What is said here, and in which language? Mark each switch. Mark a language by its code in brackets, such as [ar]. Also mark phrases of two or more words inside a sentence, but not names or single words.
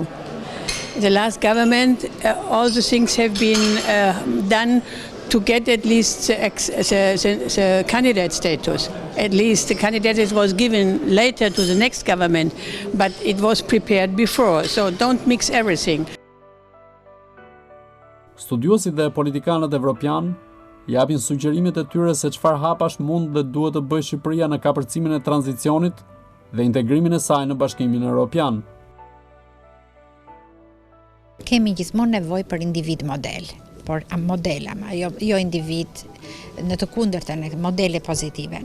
[en] The last government, all the things have been done to get at least the candidate status. At least the candidate was given later to the next government, but it was prepared before, so don't mix everything. [sq] Studiuesit dhe politikanët evropian japin sugjerimet e tyre se çfarë hapash mund dhe duhet të bëjë Shqipëria në kapërcimin e tranzicionit dhe integrimin e saj në Bashkimin Evropian. Kemi gjithmonë nevojë për individ model, por modela, jo individ në të kundërtën, modele pozitive.